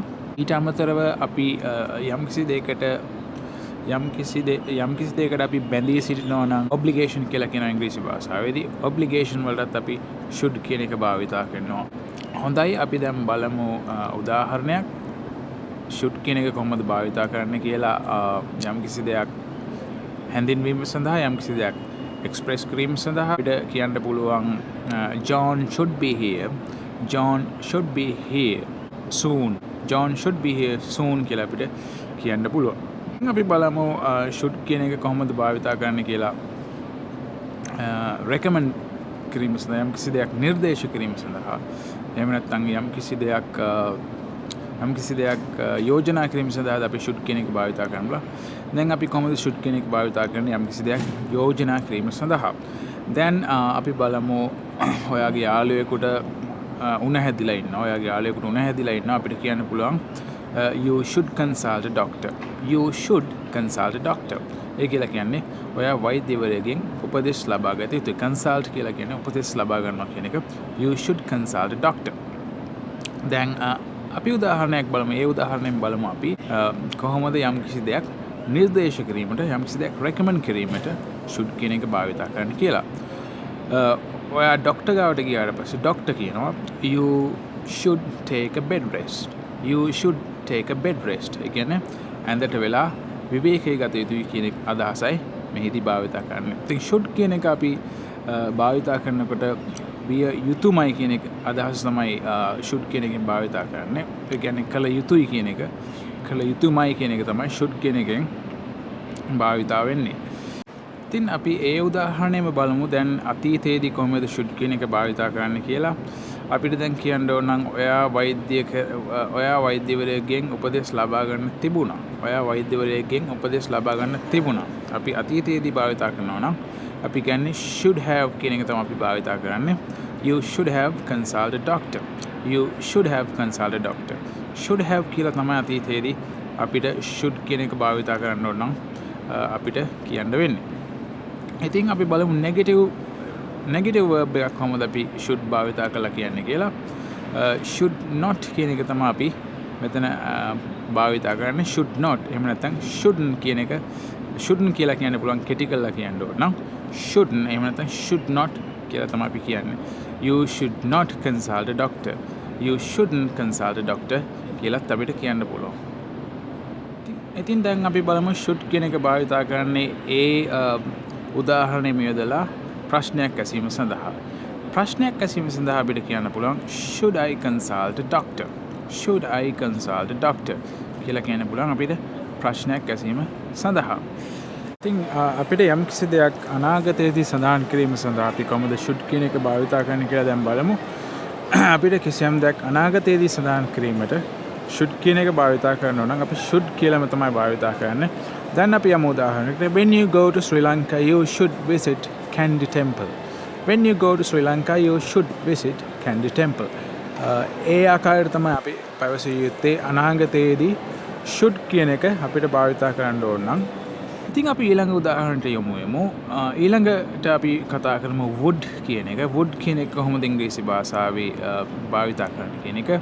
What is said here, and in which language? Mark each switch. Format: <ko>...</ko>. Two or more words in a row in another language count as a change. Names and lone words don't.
<si>ඊට අමතරව අපි යම් කිසි දෙයකට අපි බැඳී සිටිනවා නම් obligation කියලා කියන ඉංග්‍රීසි භාෂාවේදී obligation වලටත් අපි should කියන එක භාවිතා කරනවා. හොඳයි, අපි දැන් බලමු උදාහරණයක් should කියන එක කොහොමද භාවිතා කරන්න කියලා. යම් කිසි දෙයක් හැඳින්වීම සඳහා යම් කිසි දෙයක් එක්ස්ප්‍රෙස් කිරීම සඳහා අපිට කියන්න පුළුවන්</si> <en>John should be here. John should be here soon. John should be here soon</en> <si>කියලා අපිට කියන්න පුළුවන්. අපි බලමු should කියන එක කොහොමද භාවිතා කරන්න කියලා. recommend කිරීම සඳහා යම් කිසි දෙයක් නිර්දේශ කිරීම සඳහා එහෙම නැත්නම් යම් කිසි දෙයක් යෝජනා කිරීම සඳහා අපි should කියන එක භාවිතා කරනවා. දැන් අපි කොහොමද should කියන එක භාවිතා කරන්නේ යම් කිසි දෙයක් යෝජනා කිරීම සඳහා. දැන් අපි බලමු ඔයාගේ යාළුවෙකුට උණ හැදිලා ඉන්නවා. අපිට කියන්න පුළුවන්</si> <en>you should consult a doctor. You should consult a doctor.</en> <si>ඒ කියලා කියන්නේ ඔයා වෛද්‍යවරයෙක්ගෙන් උපදෙස් ලබා ගත යුතුයි. consult කියලා කියන්නේ උපදෙස් ලබා ගන්නවා කියන එක.</si> <en>You should consult a doctor.</en> <si>දැන් අපි උදාහරණයක් බලමු. ඒ උදාහරණයෙන් බලමු අපි කොහොමද යම් කිසි දෙයක් නිර්දේශ කිරීමට යම් කිසි දෙයක් recommend කිරීමට should කියන එක භාවිතා කරන්න කියලා. ඔයා ડોක්ටර් ගාවට ගියාට පස්සේ ડોක්ටර් කියනවා</si> <en>you should take a bed rest. You should take a bed rest.</en> <si>ඒ කියන්නේ ඇඳට වෙලා විවේකී ගත යුතුයි කියන අදහසයි මෙහිදී භාවිතා කරන්නේ. ඉතින් should කියන එක අපි භාවිතා කරනකොට විය යුතුයමයි කියන එක අදහස තමයි should කියන එකෙන් භාවිතා කරන්නේ. ඒ කියන්නේ කළ යුතුයි කියන එක, කළ යුතුයමයි කියන එක තමයි should කියන එකෙන් භාවිතා වෙන්නේ. ඉතින් අපි ඒ උදාහරණයම බලමු. දැන් අතීතයේදී කොහොමද should කියන එක භාවිතා කරන්න කියලා. අපිට දැන් කියන්න ඕන නම් ඔයා වෛද්‍යවරයෙක්ගෙන් උපදෙස් ලබා ගන්න තිබුණා. අපි අතීතයේදී භාවිතා කරනවා නම් අපි කියන්නේ</si> <en>should have</en> <si>කියන එක තමයි අපි භාවිතා කරන්නේ.</si> <en>You should have consulted a doctor. You should have consulted a doctor. should have</en> <si>කියලා තමයි අතීතයේදී අපිට should කියන එක භාවිතා කරන්න ඕන නම් අපිට කියන්න වෙන්නේ. ඉතින් අපි බලමු</si> <en>negative verb</en> <si>එකක් කොහොමද අපි should භාවිතා කරලා කියන්නේ කියලා.</si> <en>should not</en> <si>කියන එක තමයි අපි මෙතන භාවිතා කරන්නේ.</si> <en>should not</en> <si>එහෙම නැත්නම් shouldn't කියන එක shouldn't කියලා කියන්න පුළුවන් කෙටි කරලා කියන්න ඕන නම් shouldn't එහෙම නැත්නම්</si> <en>should not</en> <si>කියලා තමයි අපි කියන්නේ.</si> <en>You should not consult a doctor. You shouldn't consult a doctor</en> <si>කියලාත් අපිට කියන්න පුළුවන්. ඉතින් දැන් අපි බලමු should කියන එක භාවිතා කරන්නේ ඒ උදාහරණෙම යොදලා ප්‍රශ්නයක් ඇසීම සඳහා. අපිට කියන්න පුළුවන්</si> <en>should I consult a doctor? Should I consult a doctor?</en> <si>කියලා කියන්න පුළුවන් අපිට ප්‍රශ්නයක් ඇසීම සඳහා. ඉතින් අපිට යම් කිසි දෙයක් අනාගතයේදී සඳහන් කිරීම සඳහා අපි කොහොමද should කියන එක භාවිතා කරන්න කියලා දැන් බලමු. අපිට කිසියම් දෙයක් අනාගතයේදී සඳහන් කිරීමට should කියන එක භාවිතා කරනවා නම් අපි should කියලාම තමයි භාවිතා කරන්නේ. දැන් අපි යමු උදාහරණයකට.</si> <en>When you go to Sri Lanka, you should visit Kandy temple. When you go to Sri Lanka, you should visit Kandy temple.</en> <si>ඒ ආකාරයට තමයි අපි පැවසිය යුත්තේ අනාගතයේදී should කියන එක අපිට භාවිතා කරන්න ඕන නම්. ඉතින් අපි ඊළඟ උදාහරණයට යමු. ඊළඟට අපි කතා කරමු would කියන එක. would කියන එක කොහොමද ඉංග්‍රීසි භාෂාවේ භාවිතා කරන්නේ කියන එක.</si>